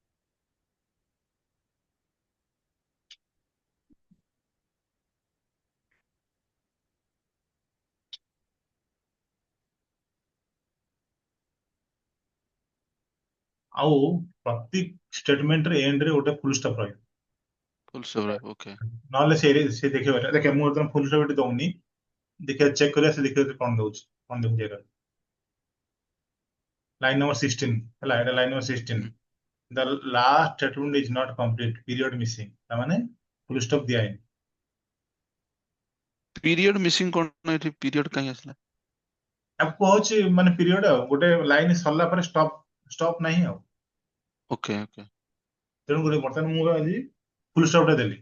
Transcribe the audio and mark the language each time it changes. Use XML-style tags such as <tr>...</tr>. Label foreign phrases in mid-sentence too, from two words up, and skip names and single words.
<or>ଆଉ ପ୍ରତି ଷ୍ଟେଟମେଣ୍ଟରେ ଏଣ୍ଡ ରେ ଗୋଟେ</or> <en>full stop</en> <or>ରହିବ।</or> <en>full stop, okay.</en> <or>ନହେଲେ ସେ ଦେଖିବ ଏଟା। ଦେଖ ମୁଁ ଯେତେବେଳେ</or> <en>full stop</en> <or>ଏଠି ଦଉନି, ଦେଖିବା ଚେକ୍ କରିବା, ସେ ଦେଖିବା କଣ ଦଉଛି, କଣ ଦେଖୁଛି ଏଟା।</or> <en>line number 16,</en> <or>ହେଲା, ଏଟା</or> <en>line number 16.</en> <or>ହୁଁ</or> <en>The last statement is not complete, period missing,</en> <or>ତାମାନେ</or> <en>full stop</en> <or>ଦିଆହେଇନି।</or> <en>period missing</en> <or>କଣ ଏଠି ପିରିୟଡ କାହିଁ ଆସିଲା? ତାକୁ କହୁଛି ମାନେ ପିରିୟଡ, ଆଉ ଗୋଟେ ଲାଇନ ସରିଲା ପରେ ଷ୍ଟପ୍ ନାହିଁ ଆଉ।</or> <en>okay okay.</en> <or>ତେଣୁ କରି ବର୍ତ୍ତମାନ ମୁଁ ଆଜି</or> <en>full stop</en> <or>ଟା ଦେଲି।</or>